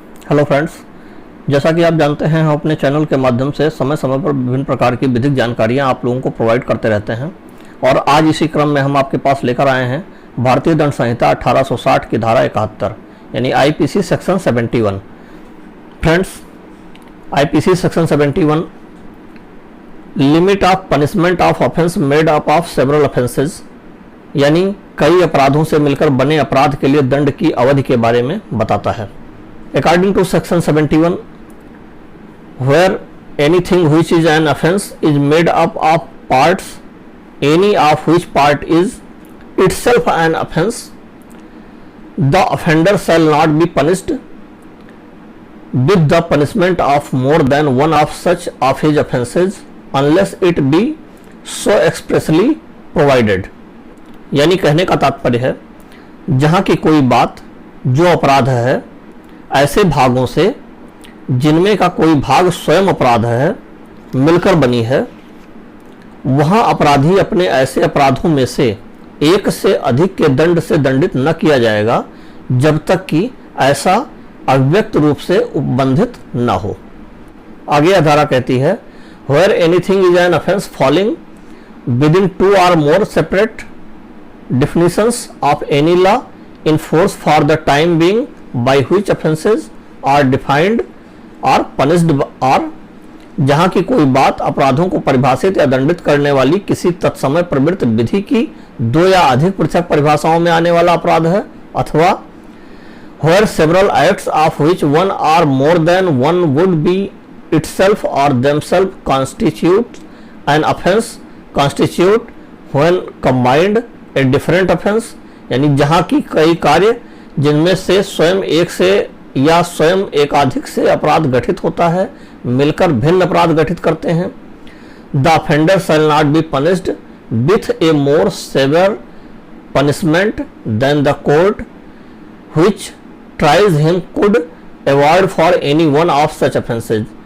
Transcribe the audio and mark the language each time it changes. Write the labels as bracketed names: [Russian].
[Hindi] Hello friends, जैसा कि आप जानते हैं हम अपने चैनल के माध्यम से समय समय पर विभिन्न प्रकार की विधिक जानकारियां आप लोगों को प्रोवाइड करते रहते हैं और आज इसी क्रम में हम आपके पास लेकर आए हैं भारतीय दंड संहिता 1860 की धारा 71 यानी IPC section 71। Friends, IPC section 71 [English] limit of punishment of offence made up of several offences [Hindi] यानी कई अपराधों से मिलकर बने अपराध के लिए दंड की अवधि के बारे में बताता है। [English] According to section 71, where anything which is an offence is made up of parts, any of which part is itself an offence, the offender shall not be punished with the punishment of more than one of such of his offences unless it be so expressly provided। [Hindi] यानी कहने का तात्पर्य है, जहाँ की कोई बात जो अपराध है ऐसे भागों से जिनमें का कोई भाग स्वयं अपराध है मिलकर बनी है, वहां अपराधी अपने ऐसे अपराधों में से एक से अधिक के दंड से दंडित न किया जाएगा जब तक कि ऐसा अव्यक्त रूप से उपबंधित न हो। [English] आगे यह धारा कहती है, where anything is an offence falling within 2 or more separate definitions of any law in force for the time being by which offences are defined or punished or [Hindi] जहां की कोई बात अपराधों को परिभाषित या दंडित करने वाली किसी तत्समय प्रवृत्त विधि की 2 या अधिक पृथक परिभाषाओं में आने वाला अपराध है, अथवा [English] where several acts of which one or more than one would be itself or themselves constitute an offense constitute when combined a different offense। [Hindi] यानी जहां की कई कार्य जिनमें से स्वयं एक से या स्वयं एकाधिक से अपराध गठित होता है मिलकर भिन्न अपराध गठित करते हैं। [English] The offender shall not be punished with a more severe punishment than the court which tries him could avoid for any one of such offences.